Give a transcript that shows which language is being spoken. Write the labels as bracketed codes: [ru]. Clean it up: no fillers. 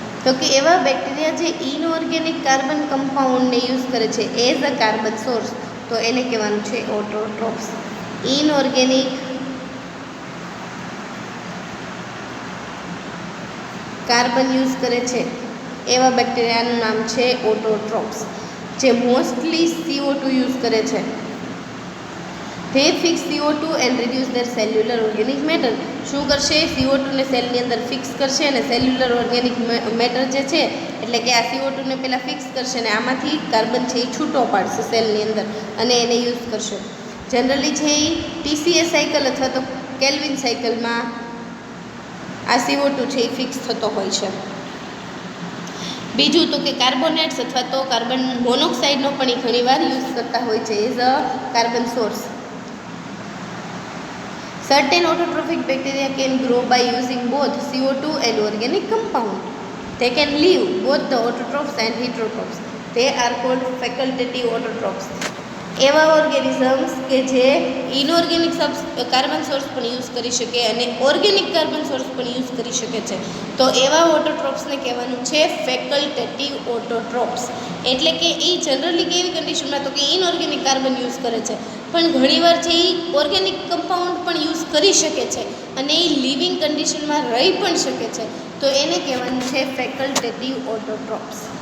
[gu] તો કે એવા બેક્ટેરિયા જે ઇનઓર્ગેનિક કાર્બન કમ્પાઉન્ડને યુઝ કરે છે એઝ અ કાર્બન સોર્સ, તો એને કહેવાનું છે ઓટોટ્રોપ્સ. ઇનઓર્ગેનિક કાર્બન યુઝ કરે છે એવા બેક્ટેરિયાનું નામ છે ઓટોટ્રોપ્સ. જે મોસ્ટલી CO2 યુઝ કરે છે. [en] they fix CO2 and reduce their cellular organic matter. [gu] શું કરશે? CO2 ને સેલની અંદર ફિક્સ કરશે અને સેલ્યુલર ઓર્ગેનિક મેટર જે છે એટલે કે આ CO2 ને પહેલાં ફિક્સ કરશે અને આમાંથી કાર્બન છે એ છૂટો પાડશે સેલની અંદર અને એને યુઝ કરશે. જનરલી છે એ TCA સાયકલ અથવા તો કેલ્વિન સાયકલમાં આ CO2 છે એ ફિક્સ થતો હોય છે. બીજું તો કે કાર્બોનેટ્સ અથવા તો કાર્બન મોનોક્સાઇડનો પણ એ ઘણીવાર યુઝ કરતા હોય છે as a carbon source. [en] Certain autotrophic bacteria can grow by using both CO2 and organic compound. They can live both the autotrophs and heterotrophs. They are called facultative autotrophs. [gu] એવા organisms કે જે inorganic carbon source પણ use કરી શકે અને organic carbon source પણ use કરી શકે છે, તો એવા ઓટોટ્રોપ્સને કહેવાનું છે ફેકલ્ટેટિવ ઓટોટ્રોપ્સ. એટલે કે એ જનરલી કેવી કન્ડિશનમાં તો કે ઇનઓર્ગેનિક કાર્બન યુઝ કરે છે, પણ ઘણીવાર છે એ ઓર્ગેનિક કમ્પાઉન્ડ પણ યુઝ કરી શકે છે અને એ લિવિંગ કન્ડિશનમાં રહી પણ શકે છે, તો એને કહેવાનું છે ફેકલ્ટેટિવ ઓટોટ્રોપ્સ.